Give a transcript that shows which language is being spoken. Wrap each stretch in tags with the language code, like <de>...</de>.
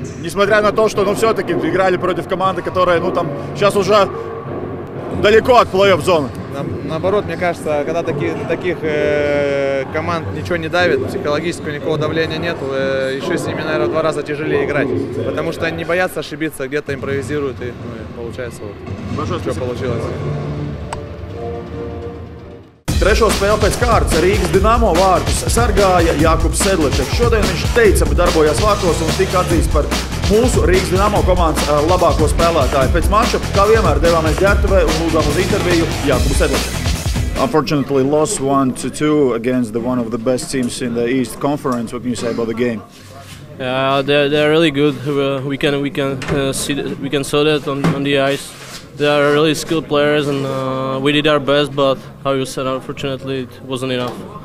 <ru>Несмотря на то, что, все-таки играли против команды, которая, сейчас уже далеко от плей-офф зоны. Наоборот, мне кажется, когда таких команд ничего не давит, психологического никакого давления нет, еще с ними, наверное, в 2 раза тяжелее играть. Потому что они не боятся ошибиться, где-то импровизируют, и получается что получилось.</ru> <lv>Trešo spēli pēc kārtas Rīgas Dinamo vārtus sargāja Jakubs Sedlačeks. Šodien viņš teicami darbojās vārtos un tika atzīts par mūsu Rīgas Dinamo komandas labāko spēlētāju. Pēc mača, kā vienmēr, devāmies ģērbtuvē un lūdzām uz interviju Jakubu Sedlačeku.</lv> <en>Unfortunately, lost 1-2 against one of the best teams in the East Conference. What can you say about the game? Yeah, they're really good. We can saw that on the ice. They are really skilled players, and we did our best. But how you said, unfortunately, it wasn't enough.</en>